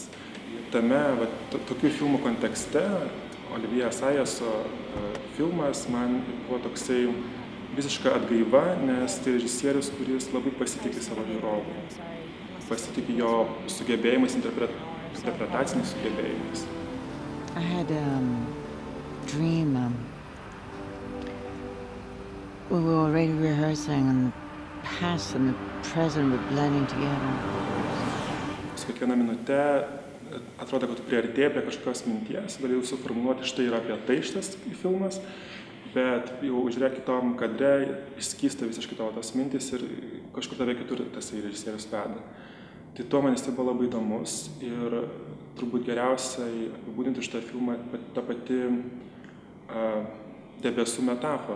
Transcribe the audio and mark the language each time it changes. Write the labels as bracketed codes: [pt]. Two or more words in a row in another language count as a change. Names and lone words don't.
[lt] Tame tokių filmų kontekste Olivier Assayas'o filmas man buvo toksai visiška atgaiva, nes tai režisierius, kuris labai pasitikė savo žiūrovu, pasitikė jo sugebėjimais, interpretaciniais sugebėjimais. [en] I had a dream. We were already rehearsing and the past and the present were blending together. [lt] Su kiekviena minute atrodo, kad tu priartėjai prie kažkokios minties, galėjau suformuluoti štai yra apie tai šitas filmas, bet jau žiūrėk kitom kadre išskysta visiškai tavo tas mintis ir kažkur tave kitur tas režisierius veda. Tai tuo man jis buvo labai įdomus ir turbūt geriausiai apibūdinti šitą filmą ta pati debesų metafora.